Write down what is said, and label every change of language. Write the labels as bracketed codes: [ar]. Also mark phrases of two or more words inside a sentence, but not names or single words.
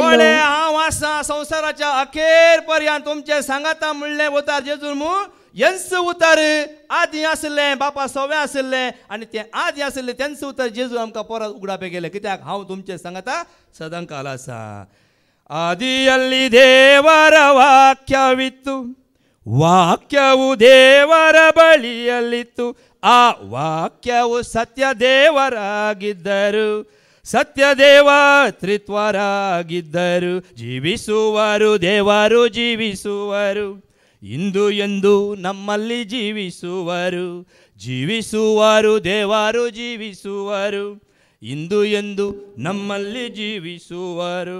[kok] हांव आसा संसाराच्या अखेर पर्यंत तुमचे सांगाता म्हणले उतार जेजून मू यांच उतार आदी आसले बापा सोवे आसले आणि ते आदी आसले त्यांचं उतार जेजू आमकां परत उगडापे गेले कित्याक हांव तुमचे सांगाता सदांकाल आसा. [kn] आदिಯಲ್ಲಿ ದೇವರ ವಾಕ್ಯವಿತ್ತು, ವಾಕ್ಯವು ದೇವರ ಬಳಿಯಲ್ಲಿತ್ತು, ಆ ವಾಕ್ಯವು ಸತ್ಯ ದೇವರಾಗಿದ್ದರು, ಸತ್ಯದೇವ ತ್ರಿತ್ವರಾಗಿದ್ದರು, ಜೀವಿಸುವರು ದೇವರು ಜೀವಿಸುವರು, ಇಂದು ಎಂದು ನಮ್ಮಲ್ಲಿ ಜೀವಿಸುವರು, ಜೀವಿಸುವರು ದೇವರು ಜೀವಿಸುವರು, ಇಂದು ಎಂದು ನಮ್ಮಲ್ಲಿ ಜೀವಿಸುವರು.